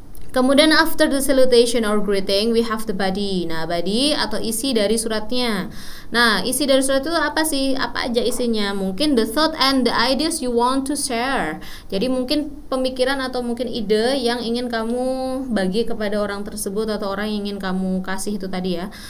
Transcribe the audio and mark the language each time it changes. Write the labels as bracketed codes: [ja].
[en] Kemudian after the salutation or greeting, we have the body. [id] Nah, body atau isi dari suratnya. Nah, isi dari surat itu apa sih? Apa aja isinya? Mungkin [en] the thought and the ideas you want to share. [id] Jadi mungkin pemikiran atau mungkin ide yang ingin kamu bagi kepada orang tersebut atau orang yang ingin kamu kasih itu tadi ya.